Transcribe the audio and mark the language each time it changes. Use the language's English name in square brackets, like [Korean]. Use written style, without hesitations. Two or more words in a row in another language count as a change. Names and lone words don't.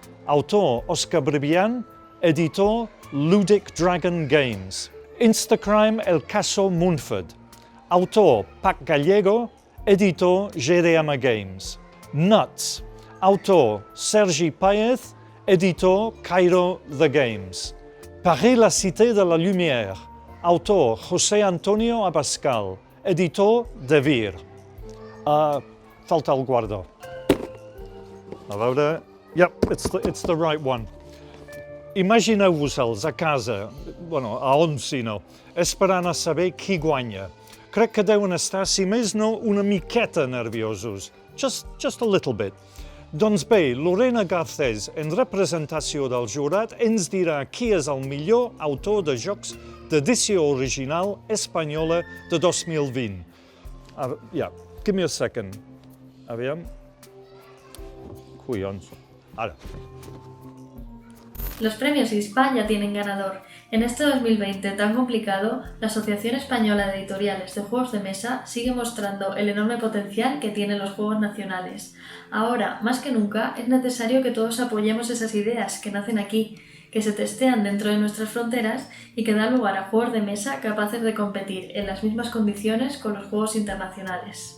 [Catalan] Autor, Òscar Bribian. Editor, Ludic Dragon Games. Instacrime, El Caso Munford. Autor, Pac Gallego. Editor, GDM Games. Nuts. Autor, Sergi Páez. Editor, Cairo The Games. Paris la Cité de la Lumière. Autor, José Antonio Abascal. Editor, Devir. Falta el guardó. A veure... [English] Yep, it's the right one. [Catalan] Imagineu-vos-els a casa, bueno, a on si no, esperant a saber qui guanya. Crec que deuen estar, si més no, una miqueta nerviosos. [English] Just a little bit. [Catalan] Doncs bé, Lorena Garcés, en representació del jurat, ens dirà qui és el millor autor de jocs d'edició original espanyola de 2020. [English] Give me a second. [Catalan] Aviam. Collons. Ara. [Spanish] Los premios ISPA ya tienen ganador. En este 2020 tan complicado, la Asociación Española de Editoriales de Juegos de Mesa sigue mostrando el enorme potencial que tienen los juegos nacionales. Ahora, más que nunca, es necesario que todos apoyemos esas ideas que nacen aquí, que se testean dentro de nuestras fronteras y que dan lugar a juegos de mesa capaces de competir en las mismas condiciones con los juegos internacionales.